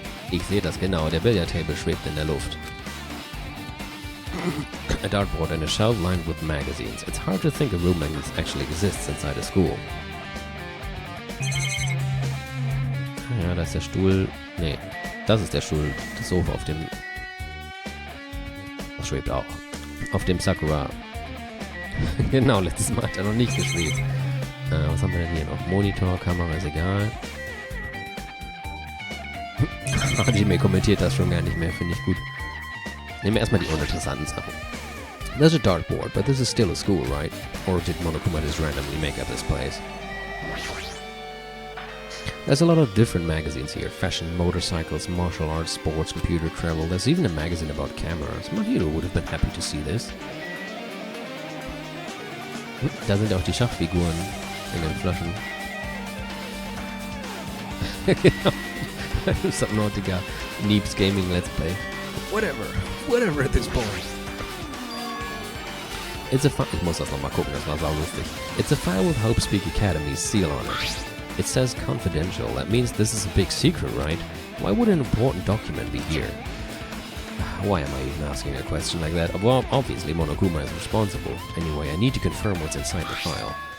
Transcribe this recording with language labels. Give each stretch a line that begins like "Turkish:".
German: Ich sehe das genau, der Billiard Table schwebt in der Luft.
English: A dartboard and a shelf lined with magazines. It's hard to think a room like this actually exists inside a school.
German: Ja, da ist der Stuhl. Nee, das ist der Stuhl. Das Sofa auf dem... Das schwebt auch. Auf dem Sakura. Genau, letztes Mal hat er noch nicht geschwebt. Was haben wir denn hier noch? Monitor, Kamera ist egal. aRdW kommentiert das schon gar nicht mehr, finde ich gut. Nehmen wir erstmal die uninteressanten Sachen.
English: There's a dartboard, but this is still a school, right? Or did Monokuma just randomly make up this place? There's a lot of different magazines here. Fashion, motorcycles, martial arts, sports, computer, travel. There's even a magazine about cameras. Mahiro would have been happy to see this.
German: Da sind auch die Schachfiguren in den Flaschen. Genau. Subnautica. Neeps Gaming Let's Play.
English: Whatever at this point. It's a file.
German: Ich muss das nochmal gucken, das war saulustig.
English: It's a file with Hope Speak Academy's seal on it. It says confidential. That means this is a big secret, right? Why would an important document be here? Why am I even asking a question like that? Well, obviously Monokuma is responsible. Anyway, I need to confirm what's inside the file.